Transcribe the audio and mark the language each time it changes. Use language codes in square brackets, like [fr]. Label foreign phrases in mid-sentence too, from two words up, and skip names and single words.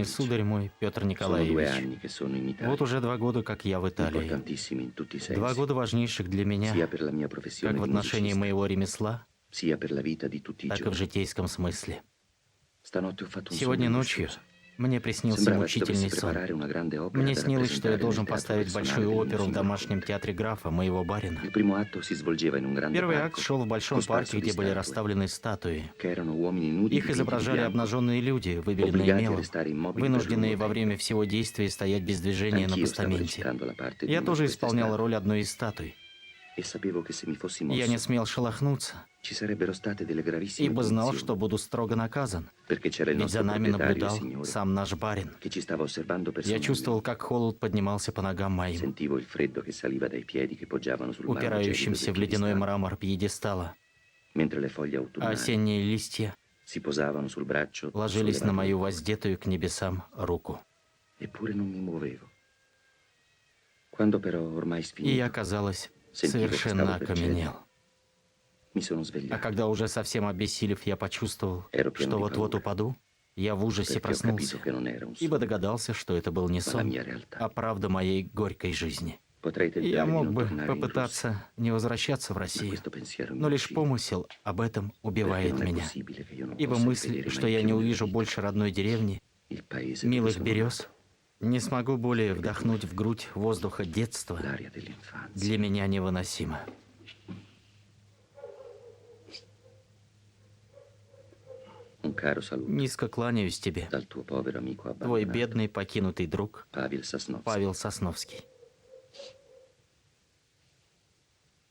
[ru] Николаевич, сударь мой, Петр [it] sono 2 [ru] Николаевич, [it] anni che sono in Italia, [ru] вот уже 2 года, как я в Италии. [it] importantissimi in tutti i 2 sensi, [ru] года важнейших для меня, [it] sia per la mia [ru] как [it] professione [ru] в [it] di [ru] отношении [it] musicista, [ru] моего ремесла, [it] sia per la vita di tutti i [ru] так и в [it] giorni. [ru] житейском смысле. [it] Stanotte ho fatto un [ru] Сегодня [it] sogno [ru] ночью [it] angoscioso. [ru] мне приснился [it] Sembrava ci [ru] мучительный [it] dovessi [ru] сон. [it] preparare una grande opera [ru] Мне [it] da [ru] снилось, что я [it] rappresentare [ru] должен [it] nel teatro [ru] поставить [it] personale [ru] большую [it] del mio [ru] оперу в [it] signor [ru] домашнем [it] conte. [ru] театре графа, моего барина. [it] Il primo atto si svolgeva in un grande [ru] Первый акт [it] parco, [ru] шел в большом [it] cosparso [ru] парке, [it] di [ru] где были [it] statue, [ru] расставлены статуи. [it] che erano uomini nudi [ru] Их [it] dipinti di [ru] изображали [it] bianco, [ru] обнаженные люди, выбеленные [it] obbligati a [ru] мелом, [it] restare immobili per [ru] вынужденные [it] lungo [ru] во [it] tempo. [ru] время всего действия стоять без движения на [it] Anch'io stavo [ru] постаменте. [it] recitando la parte di [ru] Я [it] una [ru] тоже [it] di queste [ru] исполнял [it] statue [ru] роль одной из статуй. [it] e sapevo che se mi fossi [ru] Я не [it] mosso [ru] смел шелохнуться, [it] ci sarebbero state delle gravissime [ru] ибо знал, [it] punizioni, [ru] что буду строго наказан, [it] perché c'era il [ru] ведь за [it] nostro [ru] нами [it] proprietario, [ru] наблюдал [it] signore, [ru] сам наш барин. [it] che ci stava osservando [ru] Я [it] personalmente. [ru] чувствовал, как холод поднимался по ногам моим, [it] Sentivo il freddo che saliva dai piedi che poggiavano sul marmo gelido [ru] упирающимся [it] del [ru] в ледяной [it] piedistallo, [ru] мрамор пьедестала. [it] mentre le foglie [ru] А [it] autunnali [ru] осенние листья [it] si posavano sul braccio [ru] ложились на [it] sollevato [ru] мою [it] dal [ru] воздетую к небесам руку. [it] corpo. Eppure non mi muovevo. Quando però ormai [ru] И я, [it] sfinito, [ru] казалось, [it] sentivo che [ru] совершенно [it] stavo per [ru] окаменел. [it] cedere. Mi sono [ru] А [it] svegliato. [ru] когда уже совсем обессилев, я почувствовал, [it] Ero pieno [ru] что [it] di [ru] вот-вот [it] paura, [ru] упаду, я в ужасе [it] perché ho [ru] проснулся, [it] capito che non era un [ru] ибо [it] sogno, [ru] догадался, что это был не [it] ma la [ru] сон, [it] mia realtà. [ru] а правда моей горькой жизни. [it] Potrei [ru] И я [it] tentare di [ru] мог [it] non [ru] бы [it] tornare in Russia, [ru] попытаться не возвращаться в [it] ma [ru] Россию, [it] questo pensiero mi [ru] но лишь [it] uccide, [ru] помысел об этом [it] perché [ru] убивает [it] non è [ru] меня. [it] possibile che io non [ru] Ибо [it] possa [ru] мысль, [it] rivedere [ru] что [it] mai [ru] я [it] più [ru] не [it] nella [ru] увижу [it] vita [ru] больше родной деревни, [it] il paese dove [ru] милых [it] sono [ru] берез, [it] nato, [ru] не смогу более вдохнуть в грудь воздуха детства, [it] l'aria dell'infanzia. [ru] для меня невыносимо. [it] Un caro saluto [ru] Низко кланяюсь тебе, [it] dal tuo povero amico [ru] твой [it] abbandonato, [ru] бедный покинутый друг Pavel Sosnovsky. Павел Сосновский.